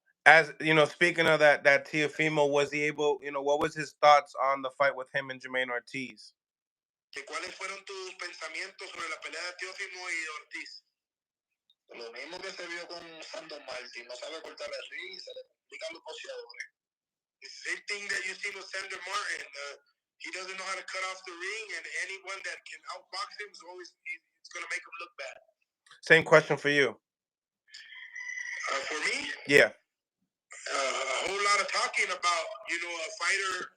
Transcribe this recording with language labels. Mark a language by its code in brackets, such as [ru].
[en] As speaking of that Teofimo, was he able? What was his thoughts on the fight with him and Jermaine Ortiz? [es] ¿Cuáles fueron tus pensamientos sobre la pelea de Teofimo y Ortiz? Lo mismo que se vio con Santos Martin, no sabe cortar el ring, se le complican los boxeadores. [en] The same thing that you see with Sandor Martin. He doesn't know how to cut off the ring, and anyone that can outbox him is always it's going to make him look bad. Same question for you. For me? Yeah. A whole lot of talking about, a fighter.